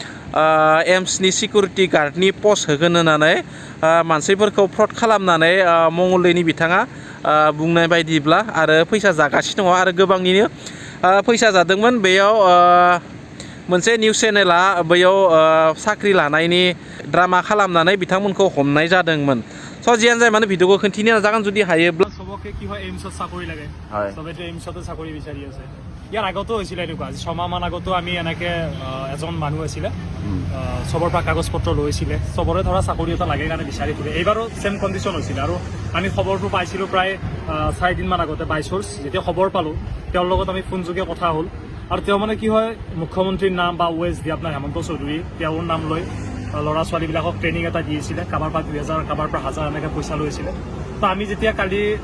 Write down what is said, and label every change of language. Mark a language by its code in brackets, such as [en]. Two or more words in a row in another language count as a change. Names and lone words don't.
[brx] एम्सनि सिकिउरिटि गार्डनि पस्ट होगोन होननानै मानसिफोरखौ फ्रड खालामनानै मंगलदैनि बिथाङा बुंनाय बायदिब्ला आरो फैसा जागासिनो दङ आरो गोबांनिनो फैसा जादोंमोन बेयाव मोनसे निउस चेनेला बैयाव साख्रि लानायनि ड्रामा खालामनानै बिथांमोनखौ हमनाय जादोंमोन जियानो जाया मानो भिडिअखौ खोन्थिनो नाजागोन जुदि हायोब्ला [as] सबके কি হয় এইমছত চাকৰি লাগে সবেতো এইমছতে চাকৰি বিচাৰি আছে ইয়াৰ আগতো হৈছিল এনেকুৱা আজি 6 মাহমান আগতো আমি এনেকে এজন মানুহ আছিলে সবৰ পৰা কাগজ পত্ৰ লৈছিলে সবৰে ধৰা চাকৰি এটা লাগে কাৰণে বিচাৰি ফুৰে এইবাৰো [en] same condition [as] হৈছিল আৰু আমি খবৰটো পাইছিলোঁ প্ৰায় 4 দিনমান আগতে 22 যেতিয়া খবৰ পালোঁ তেওঁৰ লগত আমি ফোনযোগে কথা হ'ল আৰু তেওঁ মানে কি হয় মুখ্যমন্ত্ৰীৰ নাম বা ওৱেজ দি আপোনাৰ হেমন্ত চৌধুৰী তেওঁৰ নাম লৈ ল'ৰা ছোৱালীবিলাকক ট্ৰেইনিং এটা দিছিলে কাৰোবাৰ পৰা 2,000 কাৰোবাৰ পৰা 1,000 এনেকৈ পইচা লৈছিলে তো আমি যেতিয়া কালি